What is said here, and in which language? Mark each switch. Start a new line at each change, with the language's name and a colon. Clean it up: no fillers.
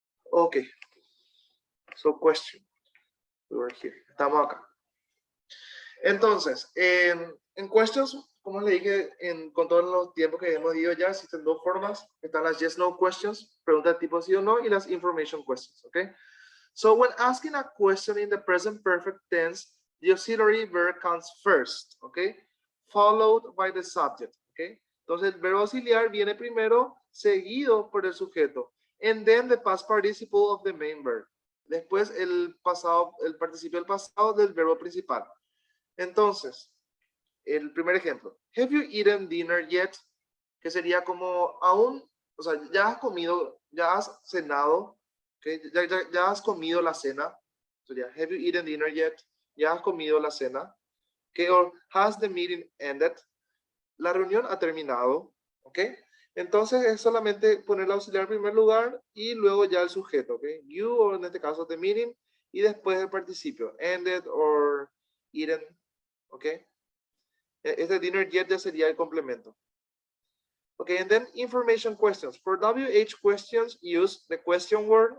English: Ok. So, question. We were here.
Spanish: Estamos acá. Entonces, en questions, como le dije, con todos los tiempos que hemos ido ya, existen 2 formas. Están las yes, no questions, preguntas tipo sí o no, y las information questions, ¿ok?
English: So, when asking a question in the present perfect tense, the auxiliary verb comes first, ¿ok? Followed by the subject, ¿ok?
Spanish: Entonces, el verbo auxiliar viene primero, seguido por el sujeto.
English: And then the past participle of the main verb.
Spanish: Después el participio del pasado del verbo principal. Entonces, el primer ejemplo.
English: Have you eaten dinner yet?
Spanish: Que sería como aún, o sea, ya has comido, ya has cenado, ¿okay? Ya has comido la cena. Sería,
English: have you eaten dinner yet?
Spanish: Ya has comido la cena.
English: Okay, or has the meeting ended?
Spanish: La reunión ha terminado. ¿Ok? Entonces es solamente poner el auxiliar en primer lugar y luego ya el sujeto. ¿Ok? You, o en este caso the meeting, y después el participio. Ended or eaten. ¿Ok? Este dinner yet ya sería el complemento.
English: Okay, and then information questions. For WH questions, use the question word.